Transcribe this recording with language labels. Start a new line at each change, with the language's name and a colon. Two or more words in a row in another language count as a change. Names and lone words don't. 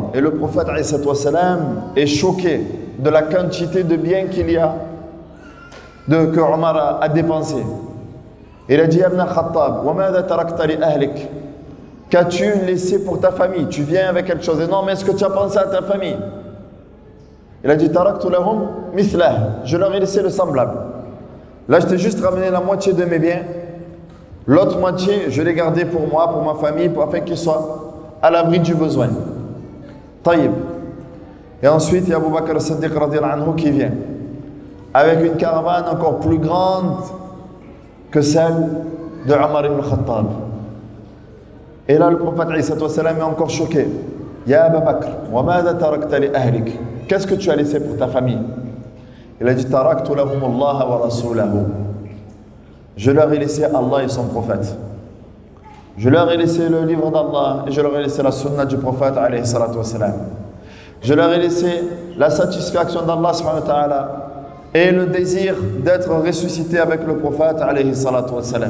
French: Et le prophète est choqué de la quantité de biens qu'il y a, que Omar a dépensé. Il a dit, Ibn Khattab, qu'as-tu laissé pour ta famille? Tu viens avec quelque chose d'énorme, mais est-ce que tu as pensé à ta famille? Il a dit,
Arabic: تركت لهم مثله,
French: je leur ai laissé le semblable. Là, je t'ai juste ramené la moitié de mes biens. L'autre moitié, je l'ai gardé pour moi, pour ma famille, afin qu'ils soient à l'abri du besoin. Taïb. Et ensuite, il y a Abu Bakr as-Siddiq
Arabic: رضي الله عنه
French: qui vient. Avec une caravane encore plus grande que celle de Omar ibn Khattab. Et là, le prophète est encore choqué.
Arabic: يا أبا بكر وماذا تركت لأهلك?
French: Qu'est-ce que tu as laissé pour ta famille? Il a dit,
Arabic: تركت لهم الله ورسوله.
French: je leur ai laissé Allah et son prophète. Je leur ai laissé le livre d'Allah et je leur ai laissé la sunna du prophète
Arabic: عليه الصلاة والسلام.
French: Je leur ai laissé la satisfaction d'Allah
Arabic: سبحانه وتعالى
French: et le désir d'être ressuscité avec le prophète
Arabic: عليه الصلاة والسلام.